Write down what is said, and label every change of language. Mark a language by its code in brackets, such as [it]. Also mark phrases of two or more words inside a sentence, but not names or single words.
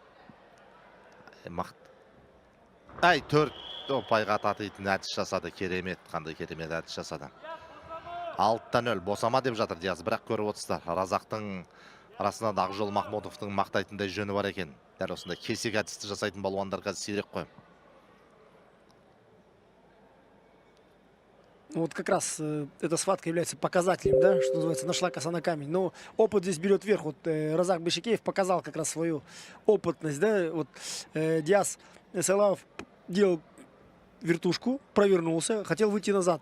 [kk] Ай, 4 ұпайға татитын әдіс жасады. Керемет, қандай керемет әдіс жасады. 6-0 босама деп жатыр Диас, бірақ көріп отырсыздар. Разақтың арасында Ақжол Махмудовтың мақтайтындай жөні бар екен. Дәл осындай кесек әдісті жасайтын балуандар қазір сирек қой. [ru] Вот как раз эта схватка является показателем, да, что называется, нашла коса на камень. Но опыт здесь берет вверх. Вот Разак Бейшекеев показал как раз свою опытность, да. Вот Диас Сайлауов делал вертушку, провернулся, хотел выйти назад.